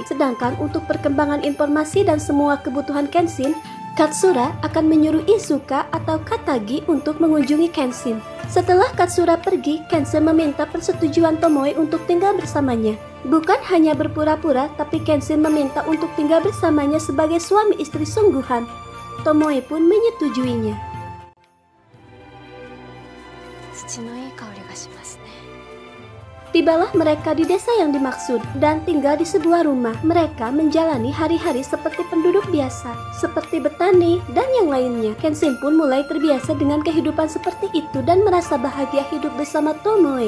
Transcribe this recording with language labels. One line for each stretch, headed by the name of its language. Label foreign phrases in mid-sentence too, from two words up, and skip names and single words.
Indonesian: Sedangkan untuk perkembangan informasi dan semua kebutuhan Kenshin, Katsura akan menyuruh Izuka atau Katagi untuk mengunjungi Kenshin. Setelah Katsura pergi, Kenshin meminta persetujuan Tomoe untuk tinggal bersamanya. Bukan hanya berpura-pura, tapi Kenshin meminta untuk tinggal bersamanya sebagai suami istri sungguhan. Tomoe pun menyetujuinya.
Japanese: 土のいい香りがしますね。
Indonesian: Tibalah mereka di desa yang dimaksud dan tinggal di sebuah rumah. Mereka menjalani hari-hari seperti penduduk biasa, seperti bertani dan yang lainnya. Kenshin pun mulai terbiasa dengan kehidupan seperti itu dan merasa bahagia hidup bersama Tomoe.